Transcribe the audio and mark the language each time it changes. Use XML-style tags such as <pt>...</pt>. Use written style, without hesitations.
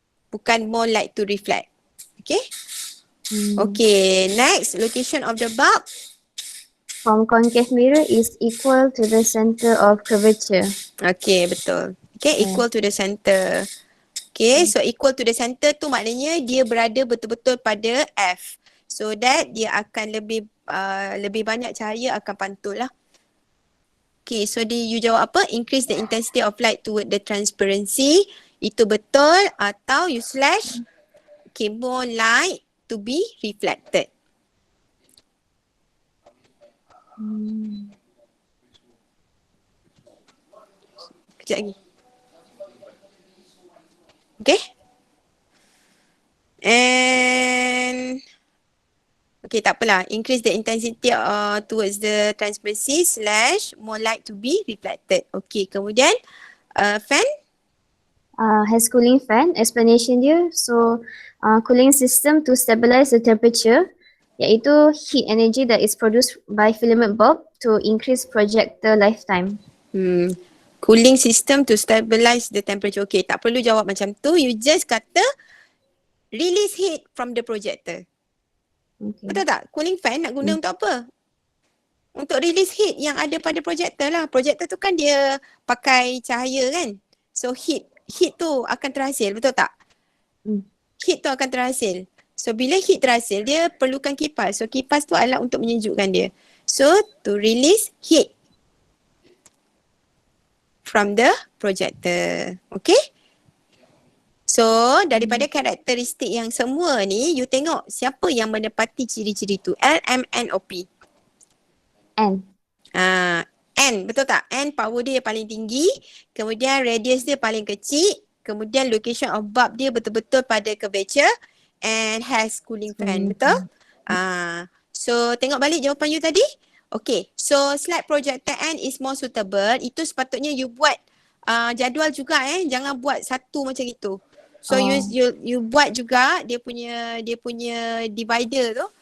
<ms>Bukan</ms> <en>more light to reflect. Okay? Okay, next, location of the bulb. From concave mirror is equal to the center of curvature.</en> <ms>Okay, betul.</ms> <en>Okay, equal to the center. Okay, so equal to the center</en> <ms>tu maknanya dia berada betul-betul pada F.</ms> <en>So that</en> <ms>dia akan lebih banyak cahaya akan pantul lah.</ms> <en>Okay, so you</en> <ms>jawab apa?</ms> <en>Increase the intensity of light toward the transparency.</en> <ms>Itu betul atau</ms> <en>you slash. Okay, more light to be reflected.</en> <ms>Kejap lagi.</ms> <en>Okay. And okay,</en> <ms>tak apalah. Increase the intensity towards the transparency slash more light to be reflected. Okay, kemudian fan.</ms> <en>Has cooling fan. Explanation dia. So, cooling system to stabilize the temperature, iaitu heat energy that is produced by filament bulb to increase projector lifetime. Cooling system to stabilize the temperature. Okay,</en> <ms>tak perlu jawab macam tu.</ms> <en>You just kata release heat from the projector.</en> <ms>Okay. Betul tak? Cooling fan nak guna untuk apa? Untuk</ms> <en>release heat</en> <ms>yang ada pada projector lah. Projector tu kan dia pakai cahaya kan? So heat tu akan terhasil, betul tak? Heat tu akan terhasil. So bila heat terhasil, dia perlukan kipas. So kipas tu alat untuk menyejukkan dia.</ms> <en>So to release heat from the projector.</en> <ms>Okay? So daripada karakteristik yang semua ni, you tengok siapa yang menepati ciri-ciri tu. L, M, N, O, P. N. N, betul tak? N power dia paling tinggi, kemudian radius dia paling kecil, kemudian</ms> <en>location of bulb</en> <ms>dia betul-betul pada curvature</ms> <en>and has cooling fan,</en> <ms>betul? So tengok balik jawapan you tadi.</ms> <en>Okay, so slide projector N is more suitable.</en> <ms>Itu sepatutnya you buat jadual juga jangan buat satu macam itu. So you buat juga dia punya divider tu.</ms>